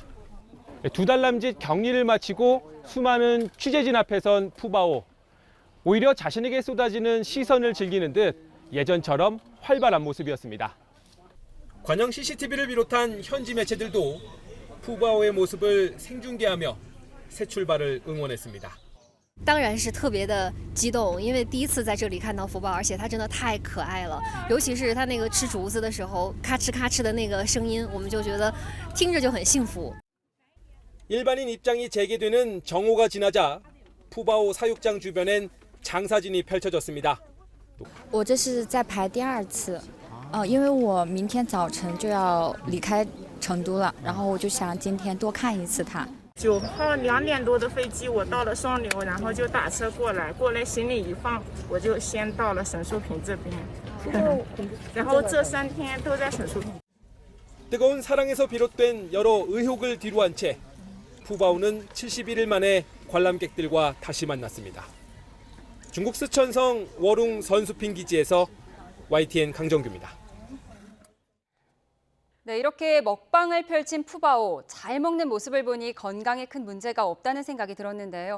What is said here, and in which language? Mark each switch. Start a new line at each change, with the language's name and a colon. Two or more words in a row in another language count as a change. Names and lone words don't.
Korean: 2달 남짓 격리를 마치고 수많은 취재진 앞에 선 푸바오. 오히려 자신에게 쏟아지는 시선을 즐기는 듯 예전처럼 활발한 모습이었습니다. 관영 CCTV를 비롯한 현지 매체들도 푸바오의 모습을 생중계하며 새 출발을 응원했습니다.
Chinese: 当然是特别的激动，因为第一次在这里看到福宝，而且它真的太可爱了，尤其是它那个吃竹子的时候，咔哧咔哧的那个声音，我们就觉得听着就很幸福。
Korean: 일반인 입장이 재개되는 정오가 지나자 푸바오 사육장 주변엔 장사진이 펼쳐졌습니다.
Chinese: 我这是在排第2次，因为我明天早晨就要离开成都了，然后我就想今天多看一次它。 9号2点多的飞机，我到了双流，然后就打车过来行李一放，我就先到了沈树坪这边，然后这3天都在沈树坪。
Korean: 뜨거운 사랑에서 비롯된 여러 의혹을 뒤로한 채 푸바오는 71일 만에 관람객들과 다시 만났습니다. 중국 스촨성 워룽 선수핑 기지에서 YTN 강정규입니다. 네, 이렇게 먹방을 펼친 푸바오, 잘 먹는 모습을 보니 건강에 큰 문제가 없다는 생각이 들었는데요.